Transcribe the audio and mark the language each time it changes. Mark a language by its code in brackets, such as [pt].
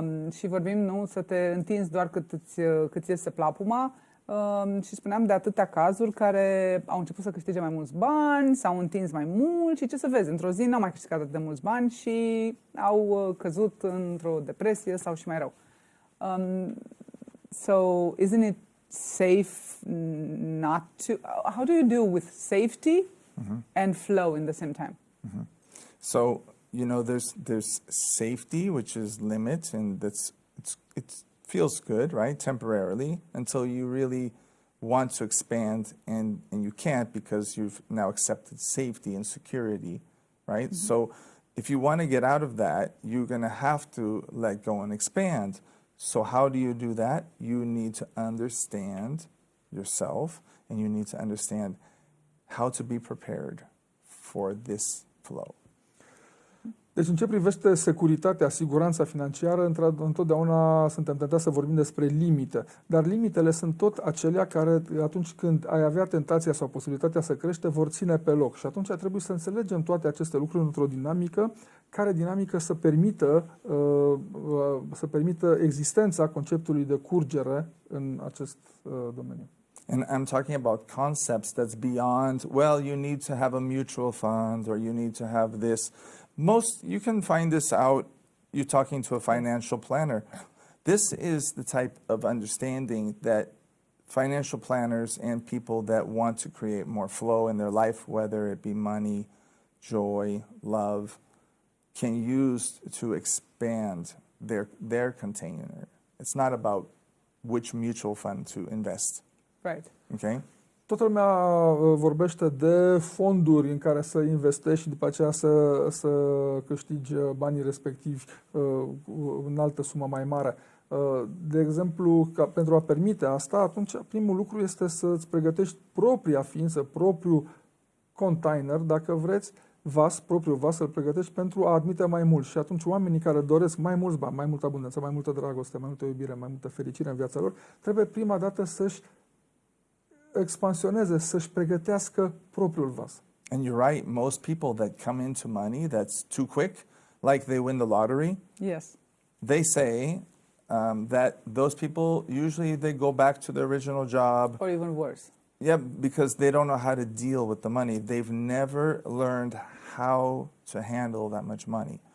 [ro] Și vorbim, nu, să te întinzi doar cât este plapuma, și spuneam de atâtea cazuri care au început să câștige mai mulți bani, s-au întins mai mult și ce să vezi, într-o zi n-au mai câștigat atât de mulți bani și au căzut într-o depresie sau și mai rău. [en] So isn't it safe not to, how do you deal with safety and flow in the same time? So, there's safety, which is limit, and it feels good, right, temporarily, until you really want to expand, and you can't because you've now accepted safety and security, right? So if you want to get out of that, you're going to have to let go and expand. So how do you do that? You need to understand yourself, and you need to understand how to be prepared for this flow. [ro] Deci în ce privește securitatea, siguranța financiară, întotdeauna suntem tentați să vorbim despre limite. Dar limitele sunt tot acelea care atunci când ai avea tentația sau posibilitatea să crește, vor ține pe loc. Și atunci trebuie să înțelegem toate aceste lucruri într-o dinamică, care dinamică să permită existența conceptului de curgere în acest domeniu. [en] And I'm talking about concepts that's beyond, well, you need to have a mutual fund or you need to have this. You can find this out, you're talking to a financial planner. This is the type of understanding that financial planners and people that want to create more flow in their life, whether it be money, joy, love, can use to expand their container. It's not about which mutual fund to invest. Right. Okay? [ro] Toată lumea vorbește de fonduri în care să investești și după aceea să câștigi banii respectivi în altă sumă mai mare. De exemplu, pentru a permite asta, atunci primul lucru este să-ți pregătești propria ființă, propriul container, dacă vreți, propriul vas, să-l pregătești pentru a admite mai mult. Și atunci oamenii care doresc mai mulți bani, mai multă abundență, mai multă dragoste, mai multă iubire, mai multă fericire în viața lor, trebuie prima dată să-și expansioneze, să-și pregătească propriul vas. [en] And you're right, most people that come into money that's too quick, like they win the lottery, Yes. they say that those people, usually they go back to their original job. Or even worse. Yeah, because they don't know how to deal with the money. They've never learned how to handle that much money.